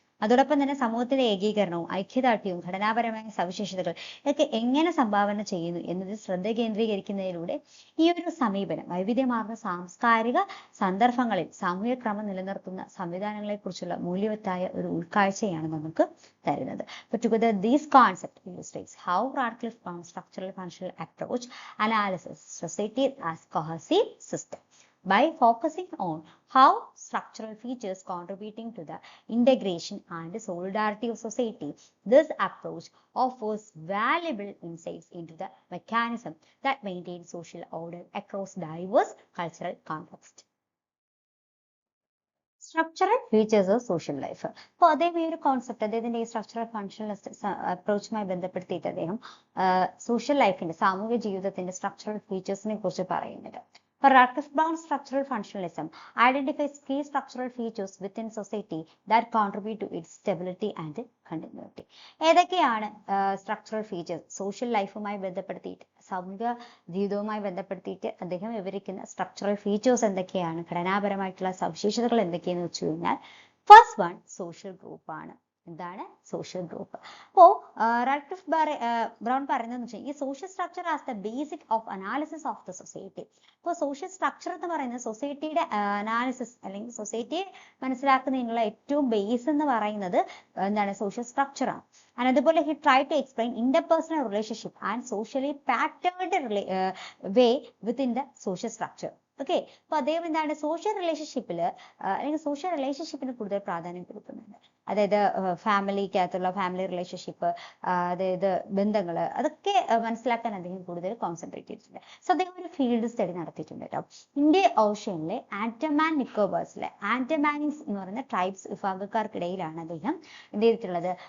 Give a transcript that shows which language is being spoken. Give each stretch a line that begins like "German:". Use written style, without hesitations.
Malayalam: അതോടൊപ്പം തന്നെ സമൂഹത്തിലെ ഏകീകരണവും ഐക്യദാർഢ്യവും ഘടനാപരമായ സവിശേഷതകൾ ഇതൊക്കെ എങ്ങനെ സംഭാവന ചെയ്യുന്നു എന്നതിൽ ശ്രദ്ധ കേന്ദ്രീകരിക്കുന്നതിലൂടെ ഈ ഒരു സമീപനം വൈവിധ്യമാർന്ന സാംസ്കാരിക സന്ദർഭങ്ങളിൽ സാമൂഹിക ക്രമം നിലനിർത്തുന്ന സംവിധാനങ്ങളെ കുറിച്ചുള്ള മൂല്യവത്തായ ഒരു ഉൾക്കാഴ്ചയാണ് നമുക്ക് തരുന്നത്.
English: But together these concepts illustrates how Radcliffe Brown structural functional approach analysis society as cohesive system. By focusing on how structural features contributing to the integration and solidarity of society, this approach offers valuable insights into the mechanism that maintain social order across diverse cultural contexts. Structural features of social life.
Malayalam: അപ്പോൾ അദ്ദേഹം ഈ ഒരു concept അദ്ദേഹത്തിന്റെ ഈ structural functionalist അപ്രോച്ചുമായി ബന്ധപ്പെടുത്തിയിട്ട് അദ്ദേഹം social ലൈഫിന്റെ സാമൂഹിക ജീവിതത്തിന്റെ സ്ട്രക്ചറൽ ഫീച്ചേഴ്സിനെ കുറിച്ച് പറയുന്നുണ്ട്.
English: Radcliffe Brown's structural functionalism identifies key structural features within society that contribute to its stability and continuity.
Malayalam: ഏതൊക്കെയാണ് സ്ട്രക്ചറൽ ഫീച്ചേഴ്സ് സോഷ്യൽ ലൈഫുമായി ബന്ധപ്പെടുത്തിയിട്ട് സാമൂഹിക ജീവിതവുമായി ബന്ധപ്പെടുത്തിയിട്ട് അദ്ദേഹം വിവരിക്കുന്ന സ്ട്രക്ചറൽ ഫീച്ചേഴ്സ് എന്തൊക്കെയാണ്, ഘടനാപരമായിട്ടുള്ള സവിശേഷതകൾ എന്തൊക്കെയെന്ന് വെച്ച് കഴിഞ്ഞാൽ ഫസ്റ്റ് വൺ സോഷ്യൽ ഗ്രൂപ്പാണ്. എന്താണ് സോഷ്യൽ ഗ്രൂപ്പ്? അപ്പോൾ റാഡ്ക്ലിഫ് ബ്രൗൺ പറയുന്നതെന്ന് വെച്ചാൽ ഈ
English: Social structure as the basic of analysis of the society.
Malayalam: അപ്പോൾ സോഷ്യൽ സ്ട്രക്ചർ എന്ന് പറയുന്നത് സൊസൈറ്റിയുടെ അനാലിസിസ് അല്ലെങ്കിൽ സൊസൈറ്റിയെ മനസ്സിലാക്കുന്നതിനുള്ള ഏറ്റവും ബേസ് എന്ന് പറയുന്നത് എന്താണ് സോഷ്യൽ സ്ട്രക്ചർ ആണ്.
English: And അതുപോലെ he tried to explain interpersonal relationship and socially patterned way within the social structure.
Malayalam: Okay, അപ്പൊ അദ്ദേഹം എന്താണ് സോഷ്യൽ റിലേഷൻഷിപ്പിൽ അല്ലെങ്കിൽ സോഷ്യൽ റിലേഷൻഷിപ്പിന് കൂടുതൽ പ്രാധാന്യം കൊടുക്കുന്നുണ്ട്. അതായത് ഫാമിലിക്കകത്തുള്ള ഫാമിലി റിലേഷൻഷിപ്പ്, അതായത് ബന്ധങ്ങൾ, അതൊക്കെ മനസ്സിലാക്കാൻ അദ്ദേഹം കൂടുതൽ കോൺസെൻട്രേറ്റ് ചെയ്തിട്ടുണ്ട്. സോ അദ്ദേഹം ഒരു ഫീൽഡ് സ്റ്റഡി നടത്തിയിട്ടുണ്ട് കേട്ടോ. ഇന്ത്യൻ ഓഷ്യനിലെ ആൻഡമാൻ നിക്കോബാർസിലെ ആൻഡമാനീസ് എന്ന് പറയുന്ന ട്രൈബ്സ് വിഭാഗക്കാർക്കിടയിലാണ് അദ്ദേഹം എന്ത് ചെയ്തിട്ടുള്ളത്.